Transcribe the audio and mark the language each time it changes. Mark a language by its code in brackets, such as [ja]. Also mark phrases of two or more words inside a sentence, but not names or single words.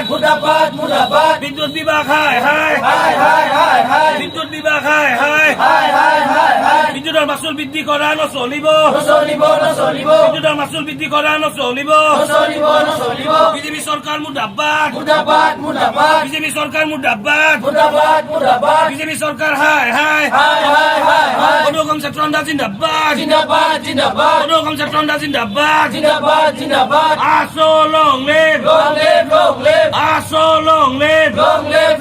[as] বিদ্যুৎ বিভাগ হাই হাই বিদ্যুৎ বিভাগ হাই হাই বিদ্যুতের মাসুল বৃদ্ধি করা নচলিব বিদ্যুতের মাসুল বৃদ্ধি করা নচলিব বিজেপি সরকার মুর্দাবাদ বিজেপি সরকার মুর্দাবাদ বিজেপি সরকার হাই হাই সদৌ অসম ছাত্ৰ সন্থা জিন্দাবাদ সদৌ অসম ছাত্ৰ সন্থা জিন্দাবাদ আসো [en] long live [as] আসো [en] long live